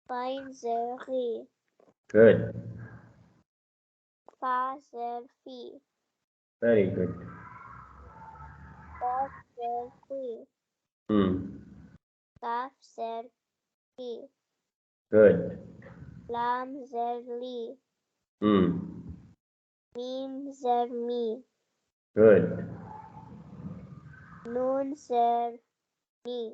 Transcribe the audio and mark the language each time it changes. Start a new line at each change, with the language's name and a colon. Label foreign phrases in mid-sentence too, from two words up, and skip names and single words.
Urdu: Ain Zer Ri.
English: Good.
Urdu: Fa Zer Fi.
English: Very good.
Urdu: Qaf Zer Qui. Hmm. Kaf Zer Ki.
English: Good.
Urdu: Lam Zer Li. Hmm. Mim Zer Mi.
English: Good.
Urdu: Nun Zer Ni.